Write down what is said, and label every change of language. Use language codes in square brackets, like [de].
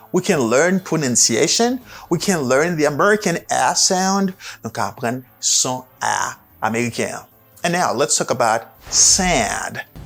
[en] We can learn pronunciation. We can learn the American A sound. [fr] Donc, apprendre son A américain. [en] And now, let's talk about sand.